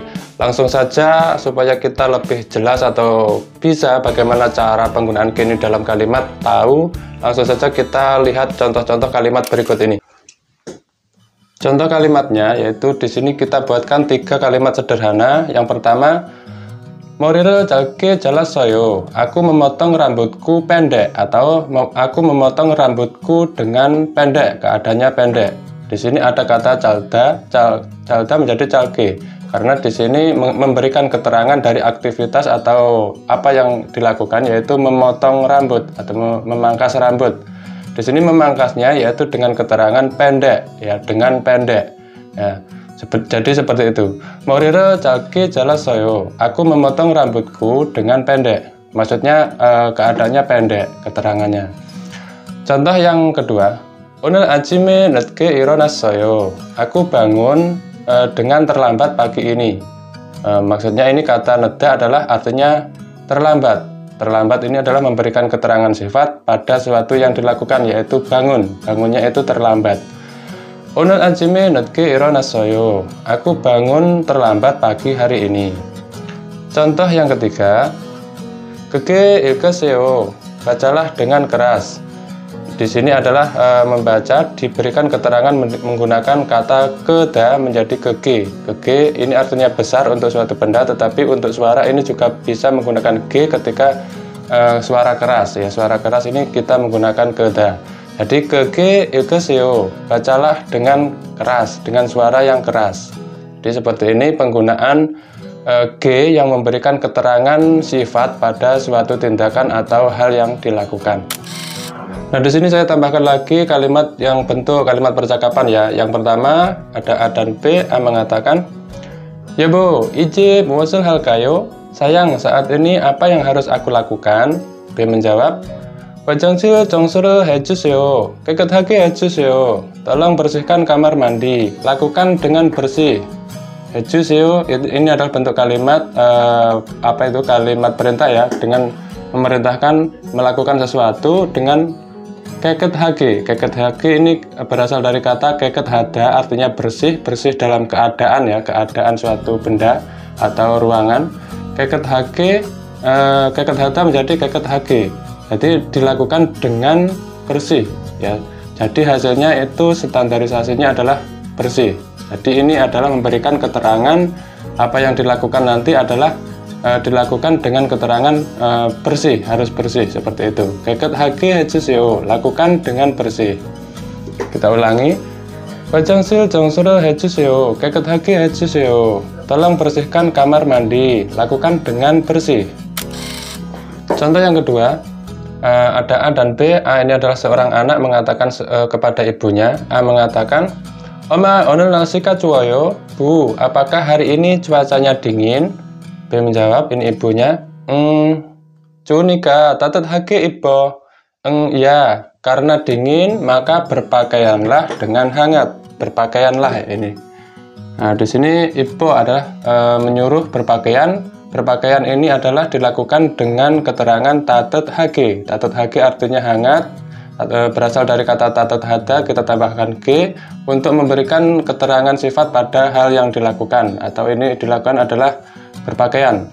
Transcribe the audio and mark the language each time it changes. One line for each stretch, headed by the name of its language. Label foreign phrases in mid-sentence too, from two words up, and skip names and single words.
Indonesian: Langsung saja supaya kita lebih jelas atau bisa bagaimana cara penggunaan G ini dalam kalimat tahu. Langsung saja kita lihat contoh-contoh kalimat berikut ini. Contoh kalimatnya yaitu di sini kita buatkan 3 kalimat sederhana. Yang pertama,
Korean: 머리를 짧게 잘랐어요.
Indonesian: Aku memotong rambutku pendek, atau aku memotong rambutku dengan pendek, keadaannya pendek. Di sini ada kata calda, calda menjadi calge, karena di sini memberikan keterangan dari aktivitas atau apa yang dilakukan, yaitu memotong rambut atau memangkas rambut. Di sini memangkasnya yaitu dengan keterangan pendek, ya, dengan pendek. Ya. Jadi seperti itu.
Korean: 머리를 짧게 잘랐어요.
Indonesian: Aku memotong rambutku dengan pendek. Maksudnya keadaannya pendek, keterangannya. Contoh yang kedua.
Korean: 오늘 아침에 늦게 일어났어요.
Indonesian: Aku bangun dengan terlambat pagi ini. Maksudnya ini kata neda adalah artinya terlambat. Terlambat ini adalah memberikan keterangan sifat pada sesuatu yang dilakukan, yaitu bangun. Bangunnya itu terlambat.
Korean: 오늘 아침에 늦게 일어났어요.
Indonesian: Aku bangun terlambat pagi hari ini. Contoh yang ketiga.
Korean: 그게 읽으세요.
Indonesian: Bacalah dengan keras. Di sini adalah membaca diberikan keterangan menggunakan kata keda menjadi kege. Kege ini artinya besar untuk suatu benda, tetapi untuk suara ini juga bisa menggunakan G ketika suara keras. Ya, suara keras ini kita menggunakan keda.
Korean: Jadi kege 읽으세요.
Indonesian: Bacalah dengan keras, dengan suara yang keras. Jadi seperti ini penggunaan G yang memberikan keterangan sifat pada suatu tindakan atau hal yang dilakukan. Nah, di sini saya tambahkan lagi kalimat yang bentuk kalimat percakapan ya. Yang pertama ada A dan B. A mengatakan,
Korean: "여보, 이제 무엇을 할까요?"
Indonesian: Sayang, saat ini apa yang harus aku lakukan? B menjawab,
Korean: "화장실 청소를 해주세요. 깨끗하게 해주세요."
Indonesian: Tolong bersihkan kamar mandi. Lakukan dengan bersih. 해주세요. Ini adalah bentuk kalimat kalimat perintah ya, dengan memerintahkan melakukan sesuatu dengan 깨끗하게. 깨끗하게 ini berasal dari kata 깨끗하다, artinya bersih, bersih dalam keadaan ya, keadaan suatu benda atau ruangan.
Korean: 깨끗하게, 깨끗하다 menjadi 깨끗하게.
Indonesian: Jadi dilakukan dengan bersih ya. Jadi hasilnya itu standarisasinya adalah bersih. Jadi ini adalah memberikan keterangan apa yang dilakukan nanti adalah dilakukan dengan keterangan bersih, harus bersih seperti itu.
Korean: 깨끗하게 해주세요.
Indonesian: Lakukan dengan bersih. Kita ulangi.
Korean: 화장실 청소를 해주세요. 깨끗하게 해주세요.
Indonesian: Tolong bersihkan kamar mandi. Lakukan dengan bersih. Contoh yang kedua. Ada A dan B. A ini adalah seorang anak mengatakan kepada ibunya. A mengatakan, "Oma,
Korean: 오늘 날씨가 좋아요."
Indonesian: Bu, apakah hari ini cuacanya dingin? B menjawab, ini ibunya,
Korean: "좋으니까 따뜻하게 입어."
Indonesian: Ya, karena dingin maka berpakaianlah dengan hangat. Berpakaianlah ini. Nah, di sini ibbo adalah menyuruh berpakaian. Berpakaian ini adalah dilakukan dengan keterangan 따뜻하게. 따뜻하게 artinya hangat, berasal dari kata 따뜻하다, kita tambahkan G untuk memberikan keterangan sifat pada hal yang dilakukan, atau ini dilakukan adalah berpakaian.